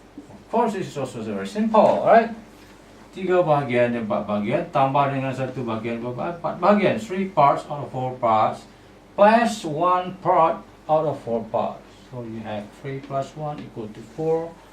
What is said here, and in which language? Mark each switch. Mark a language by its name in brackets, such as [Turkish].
[English] Of course, this is also very simple, right? [Malay] 3 bahagian dan 4 bahagian tambah dengan 1 bahagian 4 bahagian. [English] 3 parts out of 4 parts plus 1 part out of 4 parts. So you have 3 plus 1 equal to 4.